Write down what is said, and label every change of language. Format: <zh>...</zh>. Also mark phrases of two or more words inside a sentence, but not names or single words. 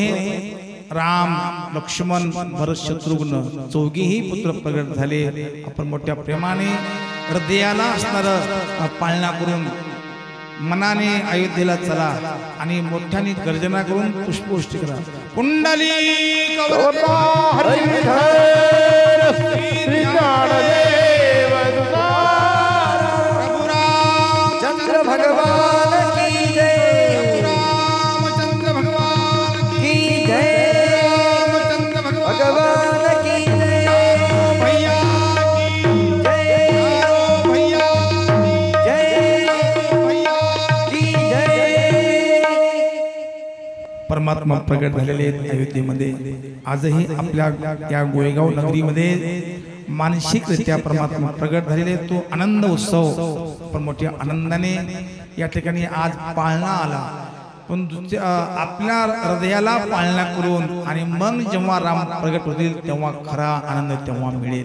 <mr>राम लक्ष्मण भरत शत्रुघ्न चौघीही पुत्र प्रगट झाले. आपण मोठ्या प्रेमाने हृदयाला असणारं पाळणा करून मनाने अयोध्येला चला आणि मोठ्याने गर्जना करून पुष्पवृष्टी करा. कुंडली हरी श्री ज्ञानदेव</mr> <hi>चंद्र भगवान की जय. रामचंद्र भगवान की जय. रामचंद्र भगवान की जय. भैया जय. भैया जय. भैया की जय.</hi> <mr>परमात्मा प्रगट झालेले आहेत अयोध्येमध्ये. आजही आपल्या या गोळेगाव नगरीमध्ये मानसिकरित्या परमात्मा प्रगट झालेले आहेत. तो आनंद उत्सव पण मोठ्या आनंदाने या ठिकाणी आज पाळणा आला. पण आपल्या हृदयाला पाळणा करून आणि मग जेव्हा राम प्रगट होतील तेव्हा खरा आनंद तेव्हा मिळेल.</mr>